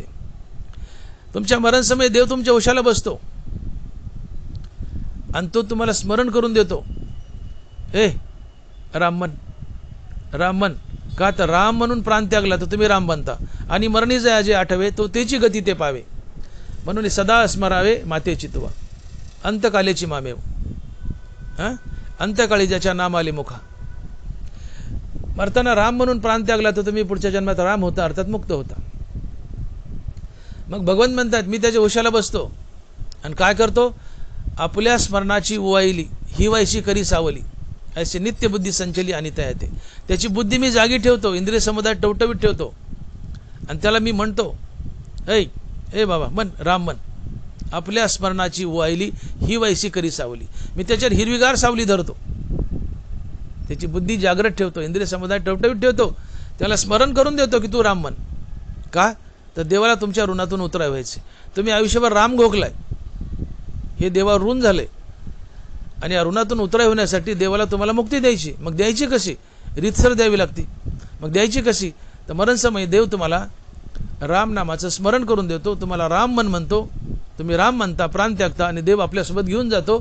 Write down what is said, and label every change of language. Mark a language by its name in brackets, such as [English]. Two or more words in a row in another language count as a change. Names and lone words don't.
[Marathi] तुमच्या मरण समय देव तुमच्या उशाला बसतो आणि तो तुम्हाला स्मरण करून देतो. राममन राममन, का तर राम म्हणून प्राण त्यागला तर तुम्ही राम बनता, आणि मरणी जया जे आठवे तो त्याची गती ते पावे, म्हणून सदा स्मरावे माते चितवा अंतकालेची मामेव. अंत्यकाळी ज्याच्या नाम आले मुखा. मरताना राम म्हणून प्राण त्यागला तर तुम्ही पुढच्या जन्मात राम होता, अर्थात मुक्त होता. मग भगवंत म्हणतात मी त्याच्या उशाला बसतो आणि काय करतो, आपल्या स्मरणाची वायली ही वायशी करी सावली, ऐसे नित्य बुद्धी संचली आणि तयाते. त्याची बुद्धी मी जागी ठेवतो, इंद्रिय समुदाय टवटवीत ठेवतो, आणि त्याला मी म्हणतो ए बाबा मन राम मन. आपल्या स्मरणाची वायली ही वायसी करी सावली, मी त्याच्यावर हिरवीगार सावली धरतो, त्याची बुद्धी जागृत ठेवतो, इंद्रिय समुदाय टवटवीत ठेवतो, त्याला स्मरण करून देतो की तू राम मन. का तर देवाला तुमच्या ऋणातून उतराय व्हायचे. तुम्ही आयुष्यभर राम घोकलाय, हे देवावर ऋण झाले, आणि या ऋणातून उतराय होण्यासाठी देवाला तुम्हाला मुक्ती द्यायची. मग द्यायची कशी, रीतसर द्यावी लागते. मग द्यायची कशी, तर मरणसमयी देव तुम्हाला राम नामाचं स्मरण करून देतो, तुम्हाला राम मन म्हणतो, तुम्ही राम म्हणता, प्राण त्यागता, आणि देव आपल्यासोबत घेऊन जातो.